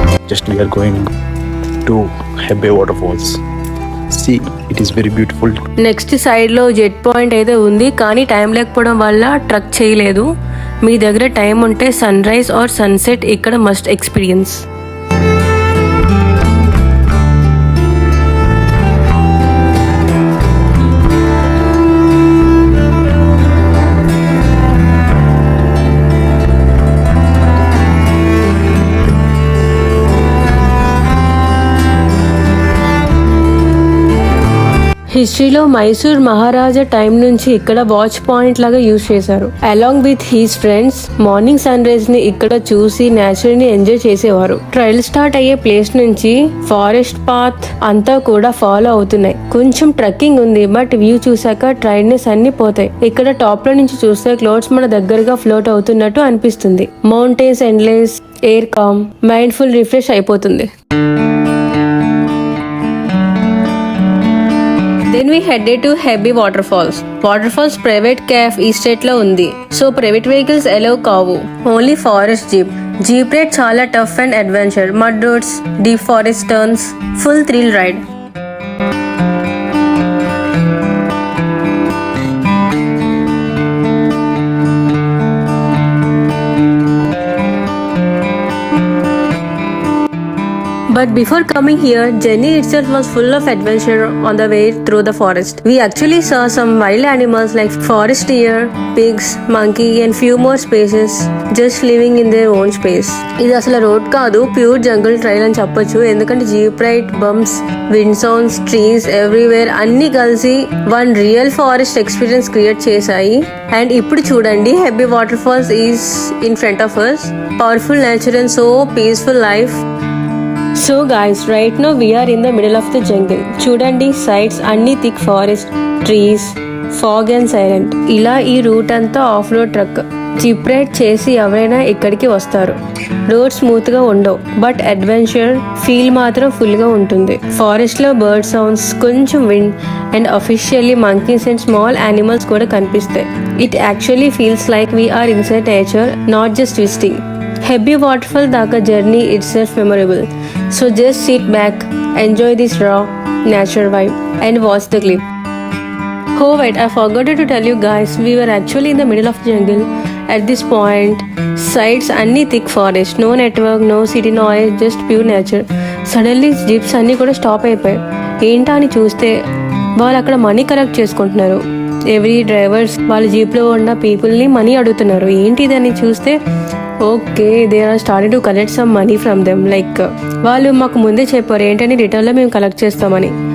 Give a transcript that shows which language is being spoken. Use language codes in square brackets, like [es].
[en] Just we are going to Hebbe waterfalls. See, it is very beautiful. [te] Next side లో jet point అయితే ఉంది, కానీ time లేకపోవడం వల్ల ట్రక్ చేయలేదు. మీ దగ్గర టైం ఉంటే సన్ రైజ్ ఆర్ సన్సెట్ ఇక్కడ మస్ట్ ఎక్స్పీరియన్స్. హిస్టరీలో మైసూర్ మహారాజా టైం నుంచి ఇక్కడ వాచ్ పాయింట్ లాగా యూజ్ చేశారు. Along with he's friends morning sun rise ని ఇక్కడ చూసి నేచర్ ని ఎంజాయ్ చేసేవారు. ట్రైల్ స్టార్ట్ అయ్యే ప్లేస్ నుంచి ఫారెస్ట్ పాత్ అంతా కూడా ఫాలో అవుతున్నాయి. కొంచెం ట్రెక్కింగ్ ఉంది, బట్ వ్యూ చూసాక ట్రైడ్నెస్ అన్ని పోతాయి. ఇక్కడ టాప్ లో నుంచి చూస్తే క్లౌడ్స్ మన దగ్గరగా ఫ్లోట్ అవుతున్నట్టు అనిపిస్తుంది. Mountains endless, air com, mind full refresh అయిపోతుంది. [en] Then we headed to Hebbe waterfalls. [te] Waterfalls private caf ఈ స్టేట్ లో ఉంది, సో ప్రైవేట్ వెహికల్స్ అలౌ కావు. Only forest jeep. Jeep ride చాలా tough and adventure, mud roads, deep forest turns, full thrill ride. [en] But before coming here, journey itself was full of adventure on the way through the forest. We actually saw some wild animals like forest deer, pigs, monkey and few more species just living in their own space. [te] ఇది అసలు road కాదు, pure జంగల్ trial అని చెప్పొచ్చు. ఎందుకంటే jeep ride, bumps, wind sounds, trees everywhere అన్ని కలిసి one real forest experience create చేశాయి. [en] and [te] ఇప్పుడు చూడండి, [en] Hebbe water falls is in front of us. Powerful nature and so peaceful life. So guys, right now we are in the middle of the jungle. [te] చూడండి, sides అన్ని thick forest, trees, fog and silent. ఇలా ఈ route అంతా of road truck. Zip ride చేసి ఎవరైనా ఇక్కడికి వస్తారు. Road smooth గా ఉండవు, బట్ అడ్వెంచర్ ఫీల్ మాత్రం ఫుల్ గా ఉంటుంది. ఫారెస్ట్ లో బర్డ్ సౌండ్స్, కొంచెం wind and officially monkeys and small animals కూడా కనిపిస్తాయి. [en] It actually feels like we're inside nature, not just visiting. Hebby waterfall daga journey itself memorable. So just sit back, enjoy this raw nature vibe and watch the clip. Oh wait, I forgot to tell you guys, we were actually in the middle of the jungle. At this point, sides anni thick forest, no network, no city noise, just pure nature. [te] Suddenly jeeps anni kuda stop అయిపోయాయి. ఏంటా అని చూస్తే వాళ్ళు అక్కడ money collect చేసుకుంటున్నారు. Every drivers వాళ్ళ జీప్లో ఉన్న పీపుల్ని మనీ అడుగుతున్నారు. ఏంటిదని చూస్తే [en] Okay, they are starting to collect some money from them. [te] Like వాళ్ళు మాకు ముందే చెప్పారు ఏంటని రిటర్న్లో మేము కలెక్ట్ చేస్తామని.